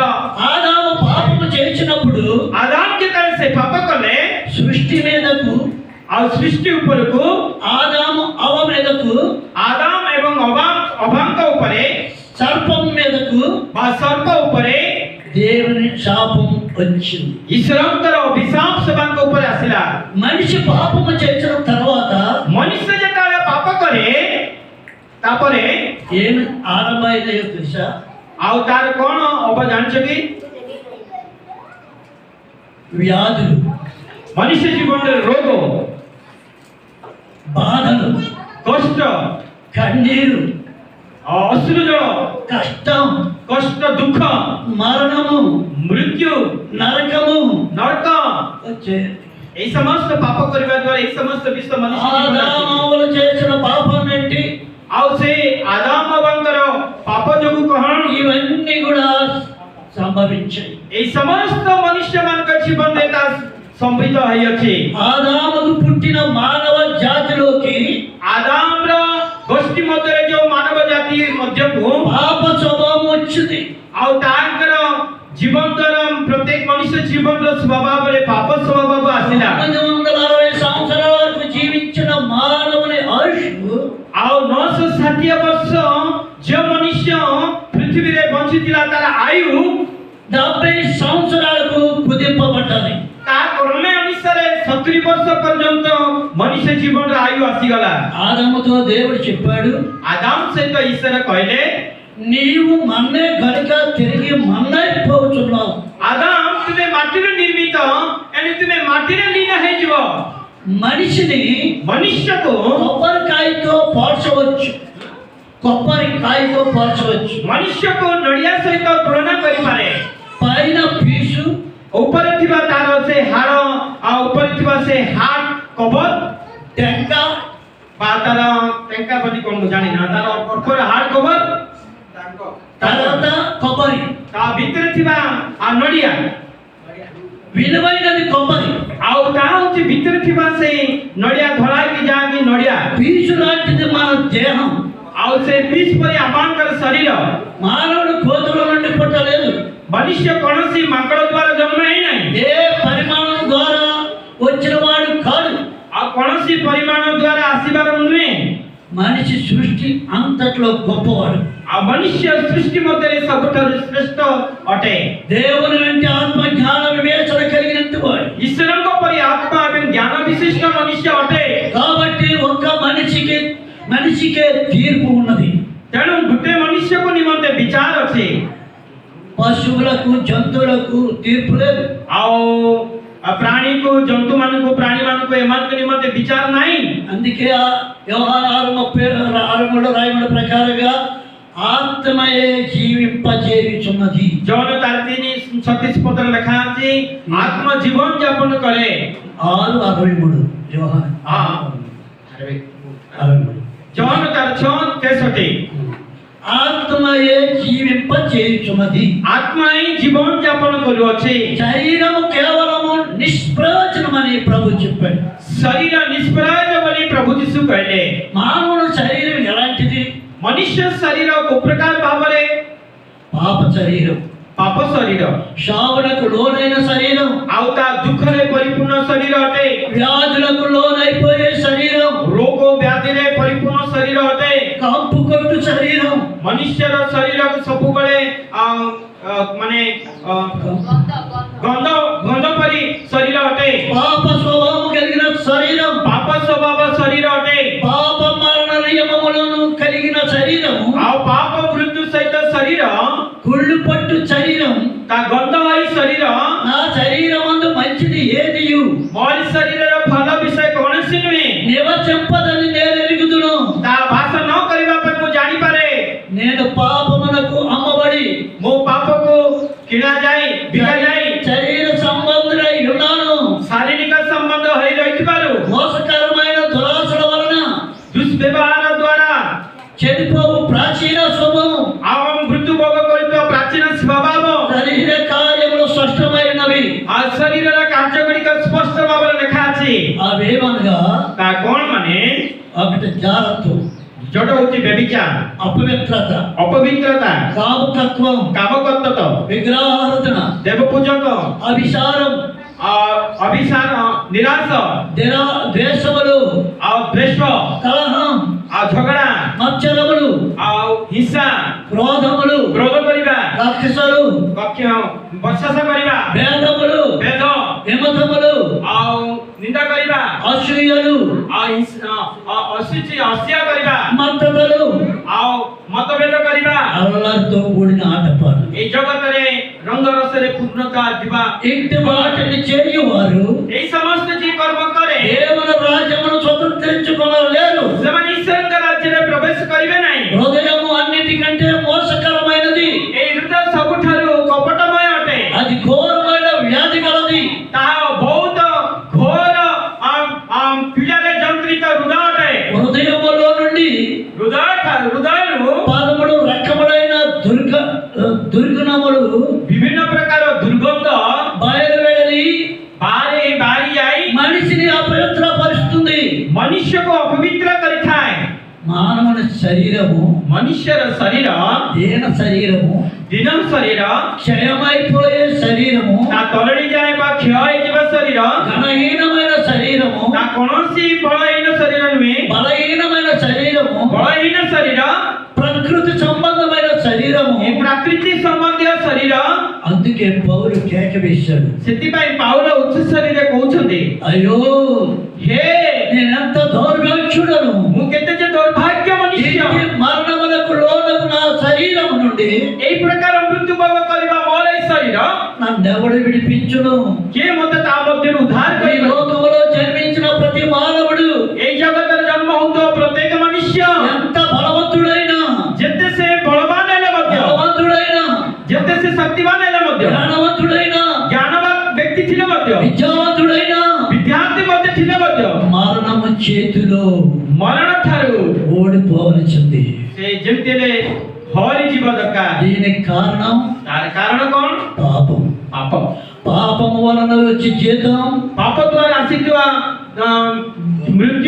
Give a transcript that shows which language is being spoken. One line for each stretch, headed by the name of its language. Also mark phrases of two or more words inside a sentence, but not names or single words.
Telugu: ఆదాము పాపము చేసినప్పుడు
Odia: ଆଦାମ ଯେତେବେଳେ ସେ ପାପ କଲେ,
Telugu: సృష్టి మీదకు,
Odia: ଆଉ ସୃଷ୍ଟି ଉପରକୁ,
Telugu: ఆదాము అవ మీదకు,
Odia: ଆଦାମ ଏବଂ ଅବାଙ୍କ ଉପରେ
Telugu: సర్పం మీదకు
Odia: ବା ସର୍ପ ଉପରେ
Telugu: దేవుని శాపం వచ్చింది.
Odia: ଈଶ୍ୱରଙ୍କର ଅଭିଶାପ ସେମାନଙ୍କ ଉପରେ ଆସିଲା।
Telugu: మనిషి పాపము చేసిన తర్వాత
Odia: ମନୁଷ୍ୟ ଯେତେବେଳେ ପାପ କରେ, ତାପରେ
Telugu: ఏమి ఆరంభమైందో తెలుసా?
Odia: ଆଉ ତାର କଣ ହବ ଜାଣିଛ କି?
Telugu: వ్యాధులు,
Odia: ମନୁଷ୍ୟ ଜୀବନରେ ରୋଗ,
Telugu: బాధలు,
Odia: କଷ୍ଟ,
Telugu: కన్నీరు,
Odia: ଅଶ୍ରୁ ଜଳ,
Telugu: కష్టం,
Odia: କଷ୍ଟ, ଦୁଃଖ,
Telugu: మరణము,
Odia: ମୃତ୍ୟୁ,
Telugu: నరకము
Odia: ନରକ,
Telugu: వచ్చే.
Odia: ଏଇ ସମସ୍ତ ପାପ କରିବା ଦ୍ୱାରା এই ସମସ୍ତ ବିଷୟ ମନୁଷ୍ୟ ଜୀବନରେ ଆସେ।
Telugu: ఆదాము చేసిన పాపం ఏంటి?
Odia: ଆଉ ସେ ଆଦାମ ବାବାଙ୍କର ପାପ ଯୋଗୁ କଣ
Telugu: ఇవన్నీ కూడా సంభవించాయి.
Odia: ଏଇ ସମସ୍ତ ମନୁଷ୍ୟମାନଙ୍କ ଜୀବନରେ ତା ସମ୍ମିଳିତ ହୋଇଅଛି।
Telugu: ఆదాముకు పుట్టిన మానవ జాతిలోకి
Odia: ଆଦାମର ଗୋଷ୍ଠୀ ମଧ୍ୟରେ ଯୋଉ ମାନବ ଜାତି ମଧ୍ୟକୁ
Telugu: పాప స్వభావం వచ్చింది.
Odia: ଆଉ ତାଙ୍କର ଜୀବନର ପ୍ରତ୍ୟେକ ମନୁଷ୍ୟ ଜୀବନର ସ୍ୱଭାବରେ ପାପ ସ୍ୱଭାବ ଆସିଲା।
Telugu: 960 సంవత్సరాల వరకు జీవించిన మానవుని ఆయుష్
Odia: ଆଉ 960 ବର୍ଷ ଯେଉଁ ମନୁଷ୍ୟ ପୃଥିବୀରେ ବଞ୍ଚିଥିଲା ତାର ଆୟୁ
Telugu: 70 సంవత్సరాలకు కుదింపబడ్డది.
Odia: ତା କ୍ରମେ ଅନୁସାରେ 70 ବର୍ଷ ପର୍ଯ୍ୟନ୍ତ ମନୁଷ୍ୟ ଜୀବନର ଆୟୁ ଆସିଗଲା।
Telugu: ఆదాముతో దేవుడు చెప్పాడు,
Odia: ଆଦାମ ସହିତ ଈଶ୍ୱର କହିଲେ,
Telugu: నీవు మన్నే గనుక తిరిగి మన్నైపోతున్నావు.
Odia: ଆଦାମ ତୁମେ ମାଟିରେ ନିର୍ମିତ, ଏଣୁ ତୁମେ ମାଟିରେ ଲୀନ ହେଇଯିବ।
Telugu: మనిషిని
Odia: ମନୁଷ୍ୟକୁ
Telugu: కొబ్బరికాయతో పోల్చవచ్చు, కొబ్బరికాయతో పోల్చవచ్చు.
Odia: ମନୁଷ୍ୟକୁ ନଡ଼ିଆ ସହିତ ତୁଳନା କରିପାରେ।
Telugu: పైన పీసు,
Odia: ଉପରେ ଥିବା ତାର ସେ ହାଡ଼ ଆଉ ଉପରେ ଥିବା ସେ
English: heart cover
Telugu: టెంక,
Odia: ବା ତାର ଟେଙ୍କା ବୋଲି କଣ ମୁଁ ଜାଣିନା, ତାର ଉପରେ
English: heart cover,
Telugu: తర్వాత కొబ్బరి.
Odia: ତା ଭିତରେ ଥିବା ନଡ଼ିଆ,
Telugu: విలువైనది కొబ్బరి.
Odia: ଆଉ ତା ହଉଛି ଭିତରେ ଥିବା ସେ ନଡ଼ିଆ ଧଳାକି ଯାହାକି ନଡ଼ିଆ,
Telugu: పీసు లాంటిది మన దేహం.
Odia: ଆଉ ସେ ପିସ୍ ପରି ଆପଣଙ୍କର ଶରୀର।
Telugu: మానవుడు కోతుల నుండి పుట్టలేదు.
Odia: ମନୁଷ୍ୟ କୌଣସି ମାଙ୍କଡ଼ ଦ୍ୱାରା ଜନ୍ମ ହେଇନାହିଁ,
Telugu: ఏ పరిమాణం ద్వారా వచ్చిన వాడు కాడు.
Odia: ଆଉ କୌଣସି ପରିମାଣ ଦ୍ୱାରା ଆସିବାର ନୁହେଁ।
Telugu: మనిషి సృష్టి అంతట్లో గొప్పవాడు.
Odia: ଆଉ ମନୁଷ୍ୟ ସୃଷ୍ଟି ମଧ୍ୟରେ ସବୁଠାରୁ ଶ୍ରେଷ୍ଠ ଅଟେ।
Telugu: దేవుని వెంట ఆత్మ జ్ఞాన వివేచన కలిగినట్టు వాడు.
Odia: ଈଶ୍ୱରଙ୍କ ପରି ଆତ୍ମା ଏବଂ ଜ୍ଞାନ ବିଶିଷ୍ଟ ମନୁଷ୍ୟ ଅଟେ।
Telugu: కాబట్టి ఒక్క మనిషికే తీర్పు ఉన్నది.
Odia: ତେଣୁ ଗୋଟେ ମନୁଷ୍ୟକୁ ନିମନ୍ତେ ବିଚାର ଅଛି।
Telugu: పశువులకు, జంతువులకు తీర్పు లేదు.
Odia: ଆଉ ପ୍ରାଣୀକୁ, ଜନ୍ତୁମାନଙ୍କୁ, ପ୍ରାଣୀମାନଙ୍କୁ ଏମାନଙ୍କ ନିମନ୍ତେ ବିଚାର ନାହିଁ।
Telugu: అందుకే ఆ యోహాను 6:30 రాయబడిన ప్రకారంగా ఆత్మయే జీవింపజేయుచున్నది.
Odia: ଜନ 3:36 ଲେଖା ଅଛି, ଆତ୍ମ ଜୀବନ ଯାପନ କରେ।
Telugu: 6:63 యోహాను 6:63.
Odia: ଜନ 6:63
Telugu: ఆత్మయే జీవింపజేయుచున్నది.
Odia: ଆତ୍ମା ହିଁ ଜୀବନ ଯାପନ କରୁଅଛି।
Telugu: శరీరము కేవలము నిష్ప్రయోజనమని ప్రభు చెప్పాడు.
Odia: ଶରୀର ନିଷ୍ପ୍ରୟୋଜନ ବୋଲି ପ୍ରଭୁ ଯୀଶୁ କହିଲେ।
Telugu: మానవుని శరీరం ఎలాంటిది?
Odia: ମନୁଷ୍ୟ ଶରୀର କୋଉ ପ୍ରକାର ଭାବରେ?
Telugu: పాప శరీరం.
Odia: ପାପ ଶରୀର
Telugu: శావునకు లోనైన శరీరం,
Odia: ଆଉ ତା ଦୁଃଖରେ ପରିପୂର୍ଣ୍ଣ ଶରୀର ଅଟେ।
Telugu: వ్యాధులకు లోనైపోయే శరీరం,
Odia: ରୋଗ ବ୍ୟାଧିରେ ପରିପୂର୍ଣ୍ଣ ଶରୀର ଅଟେ।
Telugu: కంపు కొట్టు శరీరం,
Odia: ମନୁଷ୍ୟର ଶରୀରକୁ ସବୁବେଳେ ମାନେ ଗନ୍ଧ ପରି ଶରୀର ଅଟେ।
Telugu: పాప స్వభావం కలిగిన శరీరం,
Odia: ପାପ ସ୍ୱଭାବ ଶରୀର ଅଟେ।
Telugu: పాప మరణ నియమములను కలిగిన శరీరము,
Odia: ଆଉ ପାପ ମୃତ୍ୟୁ ସହିତ ଶରୀର,
Telugu: కుళ్ళు పట్టు శరీరం।
Odia: ତା ଗନ୍ଧମୟୀ ଶରୀର।
Telugu: నా శరీరమందు మంచిది ఏదియు
Odia: ମୋରି ଶରୀରର ଭଲ ବିଷୟ କୌଣସି ନୁହେଁ।
Telugu: నివసింపదని నేను ఎరుగుదును।
Odia: ତା ବାସ ନ କରିବା ପାଇଁ ମୁଁ ଜାଣିପାରେ।
Telugu: నేను పాపమునకు అమ్మబడి
Odia: ମୋ ପାପକୁ କିଣା ଯାଇ ବିକା ଯାଇ
Telugu: శరీర సంబంధుడై ఉన్నాను।
Odia: ଶାରୀରିକ ସମ୍ବନ୍ଧ ହୋଇ ରହିଥିବାରୁ
Telugu: మోసకరమైన దురాశల వలన
Odia: ଦୁଷ୍ବ୍ୟବହାର ଦ୍ୱାରା
Telugu: చెడిపోవు ప్రాచీన స్వభావం,
Odia: ଆଉ ମୃତ୍ୟୁଭୋଗ କରୁଥିବା ପ୍ରାଚୀନ ସ୍ୱଭାବ,
Telugu: శరీర కార్యములు స్పష్టమైనవి।
Odia: ଆଉ ଶରୀରର କାର୍ଯ୍ୟ ଗୁଡ଼ିକ ସ୍ପଷ୍ଟ ଭାବରେ ଲେଖା ଅଛି।
Telugu: అవేమనగా
Odia: ତା କଣ ମାନେ?
Telugu: ఒకటి జారత్వం,
Odia: ଯୋଉଟା ହଉଛି ବ୍ୟଭିଚାର,
Telugu: అపవిత్రత,
Odia: ଅପବିତ୍ରତା,
Telugu: కామతత్వం,
Odia: କାମକର୍ତ୍ତୃତ୍ୱ,
Telugu: విగ్రహారాధన,
Odia: ଦେବପୂଜକ,
Telugu: అభిసారం,
Odia: ଅଭିସାର, ନିରାଶ,
Telugu: ద్వేషములు,
Odia: ଆଉ ଦ୍ୱେଷ,
Telugu: కలహం,
Odia: ଆଉ ଝଗଡ଼ା,
Telugu: మత్సరములు,
Odia: ଆଉ ହିଂସା,
Telugu: క్రోధములు,
Odia: କ୍ରୋଧ କରିବା,
Telugu: రాక్షసులు,
Odia: ବର୍ଷାସ କରିବା,
Telugu: భేదములు,
Odia: ଭେଦ,
Telugu: విమతములు,
Odia: ଆଉ ନିନ୍ଦା କରିବା,
Telugu: అసూయలు,
Odia: ଆଉ ଅଶୁଚି ହସିଆ କରିବା,
Telugu: మత్తతలు,
Odia: ଆଉ ମତଭେଦ କରିବା।
Telugu: అల్లరితో కూడిన ఆటపాటలు,
Odia: এই ଜଗତରେ ରଙ୍ଗରସରେ ପୂର୍ଣ୍ଣତା ଥିବା
Telugu: ఇంటి వాటిని చేయువారు
Odia: এই ସମସ୍ତ ଯିଏ କର୍ମ କରେ
Telugu: దేవుని రాజ్యమును స్వతంత్రించుకొనలేరు।
Odia: ସେମାନେ ଈଶ୍ୱରଙ୍କ ରାଜ୍ୟରେ ପ୍ରବେଶ କରିବେ ନାହିଁ।
Telugu: హృదయము అన్నిటికంటే మోసకరమైనది,
Odia: এই ହୃଦୟ ସବୁଠାରୁ କପଟମୟ ଅଟେ।
Telugu: అది ఘోరమైన వ్యాధి గలది।
Odia: ତାହା ବହୁତ ଘୋର ପୀଡ଼ାରେ ଯନ୍ତ୍ରିତ ହୃଦୟ ଅଟେ।
Telugu: హృదయములో నుండి
Odia: ହୃଦୟରୁ
Telugu: 13 రకములైన దుర్గుణములు
Odia: ବିଭିନ୍ନ ପ୍ରକାର ଦୁର୍ଗନ୍ଧ
Telugu: బయలువెళ్ళి
Odia: ବାହାରି ଯାଇ
Telugu: మనిషిని అపవిత్రపరుస్తుంది।
Odia: ମନୁଷ୍ୟକୁ ଅପବିତ୍ର କରିଥାଏ।
Telugu: మానవుని శరీరము,
Odia: ମନୁଷ୍ୟର ଶରୀର,
Telugu: దీన శరీరము,
Odia: ଦିନ ଶରୀର,
Telugu: క్షయమైపోయే శరీరము,
Odia: ତା ତରଳି ଯାଏ ବା କ୍ଷୟ ହେଇଯିବା ଶରୀର,
Telugu: ఘనహీనమైన శరీరము,
Odia: ତା କୌଣସି ବଳହୀନ ଶରୀର ନୁହେଁ।
Telugu: బలహీనమైన శరీరము,
Odia: ବଳହୀନ ଶରୀର,
Telugu: ప్రకృతి సంబంధమైన శరీరము।
Odia: ଏ ପ୍ରକୃତି ସମ୍ବନ୍ଧୀୟ ଶରୀର।
Telugu: అందుకే పౌలు కేక వేశాడు,
Odia: ସେଥିପାଇଁ ପାଉଲ ଉଚ୍ଚ ଶରୀରରେ କହୁଛନ୍ତି,
Telugu: అయ్యో
Odia: ହେ
Telugu: నేనెంత దౌర్భాగ్యుడను,
Odia: ମୁଁ କେତେ ଯେ ଦୁର୍ଭାଗ୍ୟ ମନୁଷ୍ୟ।
Telugu: ఈ మరణములకు లోనగు నా శరీరము నుండి
Odia: এই ପ୍ରକାର ମୃତ୍ୟୁଭୋଗ କରିବା ମୋର ଏ ଶରୀର
Telugu: నన్నెవడు విడిపించును?
Odia: କିଏ ମୋତେ ତା ମଧ୍ୟରୁ ଉଦ୍ଧାର
Telugu: ఈ
Odia: କରିବ?
Telugu: లోకములో జన్మించిన ప్రతి మానవుడు
Odia: এই ଜଗତରେ ଜନ୍ମ ହଉଥିବା ପ୍ରତ୍ୟେକ ମନୁଷ୍ୟ
Telugu: ఎంత బలవంతుడైనా,
Odia: ଯେତେ ସେ ବଳବାନ ହେଲେ ମଧ୍ୟ,
Telugu: బలవంతుడైనా,
Odia: ଯେତେ ସେ ଶକ୍ତିବାନ ହେଲେ ମଧ୍ୟ,
Telugu: జ్ఞానవంతుడైనా,
Odia: ଜ୍ଞାନବାନ ବ୍ୟକ୍ତି ଥିଲେ ମଧ୍ୟ,
Telugu: విద్యావంతుడైనా
Odia: ବିଦ୍ୟାର୍ଥୀ ମଧ୍ୟ ଥିଲେ ମଧ୍ୟ
Telugu: మరణము చేతిలో
Odia: ମରଣ ଠାରୁ
Telugu: ఓడిపోవలసింది।
Odia: ସେ ଯେମିତି ହେଲେ ହରି ଯିବ ଦରକାର।
Telugu: దీనికి కారణం
Odia: ତାର କାରଣ କଣ?
Telugu: పాపం।
Odia: ପାପ।
Telugu: పాపము వలన వచ్చే జీతం
Odia: ପାପ ଦ୍ୱାରା ଆସିଥିବା ମୃତ୍ୟୁ,